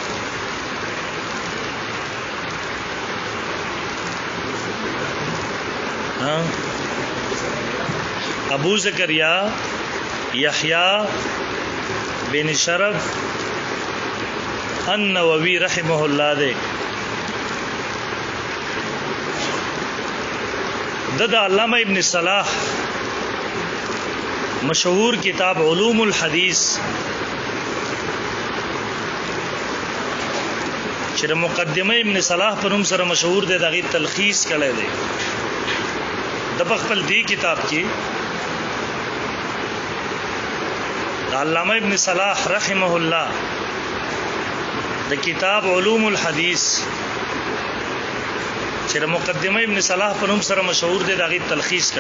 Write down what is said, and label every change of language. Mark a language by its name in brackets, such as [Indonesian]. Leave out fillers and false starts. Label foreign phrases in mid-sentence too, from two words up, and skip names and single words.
[Pashto] ابو زکریا یحییٰ بن شرف النووی [Arabic] رحمہ اللہ [Pashto] دے. دد علامہ ابن صلاح مشہور کتاب علوم الحدیث چې مقدمه ابن صلاح په نوم سره مشهور دی دغه تلخیص کړی دی. د خپل دی کتاب کې علامہ ابن صلاح [Arabic] رحمه الله [Pashto] د کتاب علوم الحدیث چې مقدمه ابن صلاح په نوم سره مشهور دی دغه تلخیص کړی.